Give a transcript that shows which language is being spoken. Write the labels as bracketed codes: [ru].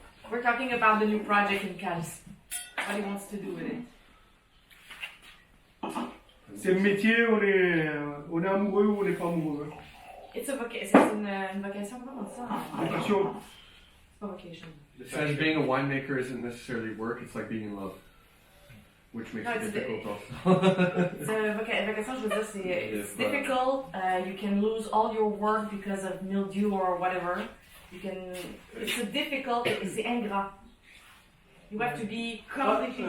[en] We're talking about the new project in Cals. What he wants to do with it. [fr] C'est un métier, on est amoureux ou on n'est pas amoureux. C'est une vocation, comment on dit ça? Vocation. C'est pas vocation. [en] It says being a winemaker isn't necessarily work, it's like being in love. Which makes No, it it's difficult also. [fr] C'est vocation, je veux dire, c'est [en] it's difficult. You can lose all your work because of mildew or whatever. It's a difficult, c'est ingrat. You have to be completely